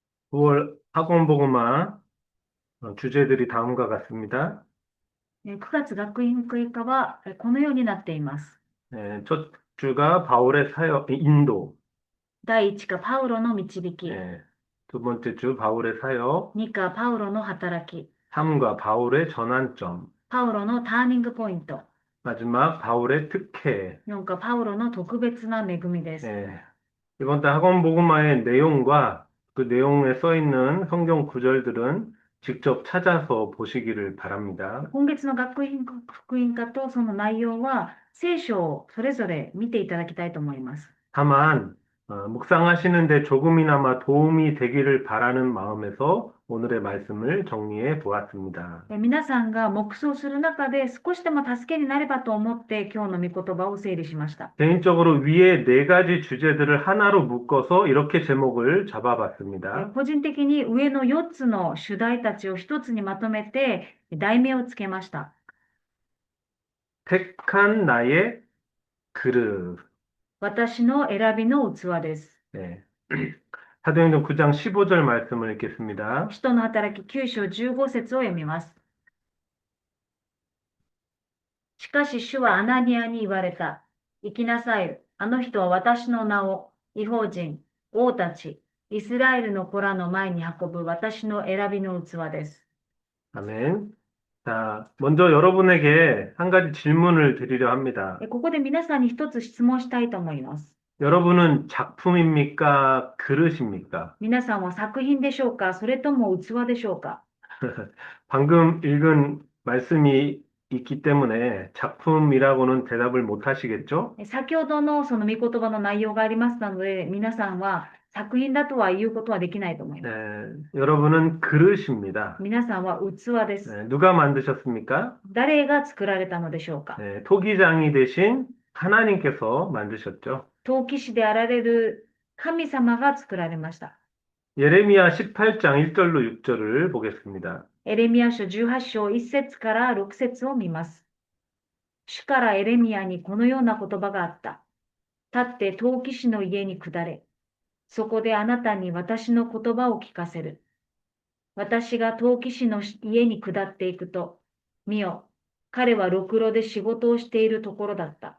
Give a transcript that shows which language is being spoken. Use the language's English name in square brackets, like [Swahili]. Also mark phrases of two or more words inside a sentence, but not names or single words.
[Korean] 9월 학원보고마 주제들이 다음과 같습니다. [Japanese] 9 月学院福音科はこのようになっています。 [Korean] 첫 주가 바울의 사역, 인도. [Japanese] 第1課パウロの導き、 [Korean] 두 번째 주 바울의 사역. [Japanese] 2 課パウロの働き、 [Korean] 3과 바울의 전환점. [Japanese] パウロのターニングポイント、 [Korean] 마지막 바울의 특혜. [Japanese] 4 課パウロの特別な恵みです。 [Korean] 이번 달 학원보고마의 내용과 그 내용에 써 있는 성경 구절들은 직접 찾아서 보시기를 바랍니다. [Japanese] 今月の学院福音科とその内容は聖書をそれぞれ見ていただきたいと思います。 [Korean] 다만 묵상하시는데 조금이나마 도움이 되기를 바라는 마음에서 오늘의 말씀을 정리해 보았습니다. [Japanese] 皆さんが黙想する中で少しでも助けになればと思って今日の御言葉を整理しました。 [Korean] 개인적으로 위에 네 가지 주제들을 하나로 묶어서 이렇게 제목을 잡아봤습니다. [Japanese] 個人的に上の4つの主題たちを1つにまとめて題名をつけました。 [Korean] 택한 나의 그릇. [Japanese] 私の選びの器です。 [Korean] 네. 사도행전 9장 15절 말씀을 읽겠습니다. [Japanese] 使徒の働き9章15節を読みます。しかし主はアナニアに言われた。行きなさい。あの人は私の名を異邦人、王たち、イスラエルの子らの前に運ぶ私の選びの器です。 [Korean] 아멘. 자, 먼저 여러분에게 한 가지 질문을 드리려 합니다. [Japanese] ここで皆さんに一つ質問したいと思います。 [Korean] 여러분은 작품입니까? 그릇입니까? [Japanese] 皆さんは作品でしょうか、それとも器でしょうか。 [Korean] 방금 읽은 말씀이 있기 때문에 작품이라고는 대답을 못 하시겠죠? [Japanese] 先ほどのその御言葉の内容がありますので、皆さんは作品だとは言うことはできないと思います。 [Korean] 여러분은 그릇입니다. [Japanese] 皆さんは器です。 [Korean] 누가 만드셨습니까? [Japanese] 誰が作られたのでしょうか。 [Korean] 토기장이 되신 하나님께서 만드셨죠. [Japanese] 陶器師であられる神様が作られました。 [Korean] 예레미야 18장 1절로 6절을 보겠습니다. [Japanese] エレミヤ書18章1節から6節を見ます。主からエレミヤにこのような言葉があった。立って陶器師の家に下れ。そこであなたに私の言葉を聞かせる。私が陶器師の家に下っていくと、見よ、彼はろくろで仕事をしているところだった。